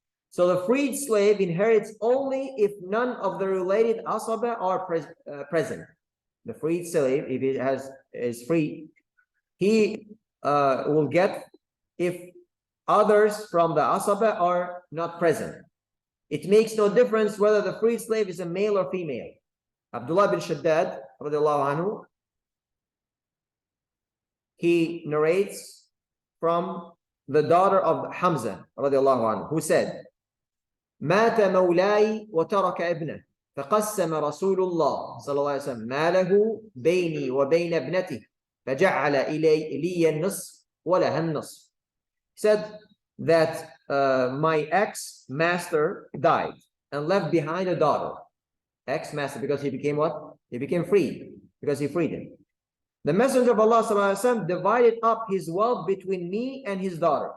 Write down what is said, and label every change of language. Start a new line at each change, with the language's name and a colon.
English: So the freed slave inherits only if none of the related asaba are present. The freed slave, if he is free, he will get if others from the asaba are not present. It makes no difference whether the freed slave is a male or female. Abdullah bin Shaddad, radiallahu anhu, he narrates from the daughter of Hamza, radiallahu anhu, who said,
Arabic: مات مولاي وترك ابنه فقسم رسول الله صلى الله عليه وسلم ماله بيني وبين ابنته فجعل لي النصف ولها النصف.
English: He said that my ex-master died and left behind a daughter. ex-master, because he became what? He became free, because he freed him. The Messenger of Allah ﷺ divided up his wealth between me and his daughter.